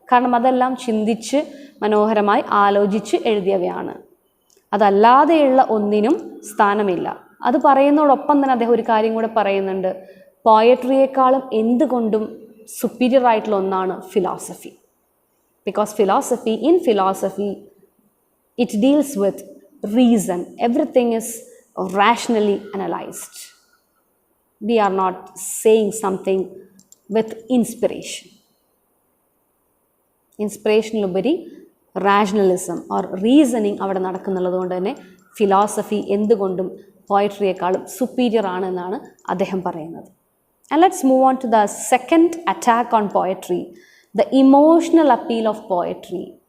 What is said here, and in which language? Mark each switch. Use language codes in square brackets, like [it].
[ml] കാരണം അതെല്ലാം ചിന്തിച്ച് മനോഹരമായി ആലോചിച്ച് എഴുതിയവയാണ്. അതല്ലാതെയുള്ള ഒന്നിനും സ്ഥാനമില്ല. അത് പറയുന്നതോടൊപ്പം തന്നെ അദ്ദേഹം ഒരു കാര്യം കൂടെ പറയുന്നുണ്ട്. പോയട്രിയേക്കാളും എന്തുകൊണ്ടും സുപ്പീരിയർ ആയിട്ടുള്ള ഒന്നാണ് philosophy. [en] Because in philosophy it deals with reason. Everything is rationally analyzed. We are not saying something with inspiration. [ml] ഇൻസ്പിറേഷനിലുപരി rationalism or reasoning അവിടെ നടക്കുന്നുള്ളത് കൊണ്ട് തന്നെ ഫിലോസഫി എന്തുകൊണ്ടും പോയട്രിയേക്കാളും സുപ്പീരിയർ ആണ് എന്നാണ് അദ്ദേഹം പറയുന്നത്. [en] And let's move on to the second attack on poetry, the emotional appeal of poetry.